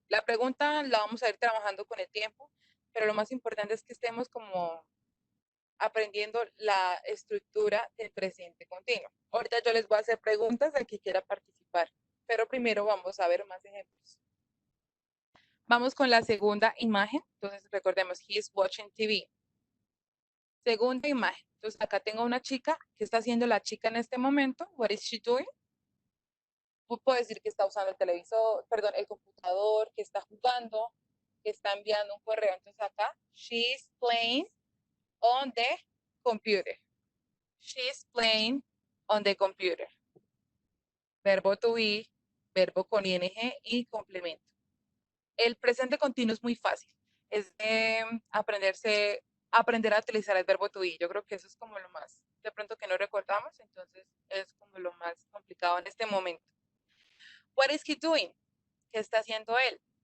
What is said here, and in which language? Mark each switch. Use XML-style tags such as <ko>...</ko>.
<es>La pregunta la vamos a ir trabajando con el tiempo, pero lo más importante es que estemos como aprendiendo la estructura del presente continuo. Ahorita yo les voy a hacer preguntas al que quiera participar, pero primero vamos a ver más ejemplos. Vamos con la segunda imagen. Entonces recordemos,</es> <en>he is watching TV.</en> <es>Segunda imagen. Entonces acá tengo una chica. ¿Qué está haciendo la chica en este momento?</es> <en>What is she doing?</en> <es>Puedo decir que está usando el televisor, perdón, el computador, que está jugando, que está enviando un correo. Entonces acá,</es> <en>she's playing on the computer. She's playing on the computer.</en> <es>Verbo to be, verbo con ing y complemento. El presente continuo es muy fácil. Es de aprender a utilizar el verbo to be. Yo creo que eso es como lo más, de pronto que no recordamos, entonces es como lo más complicado en este momento.</es> <en>What is he doing?</en> <es>¿Qué está haciendo él?</es>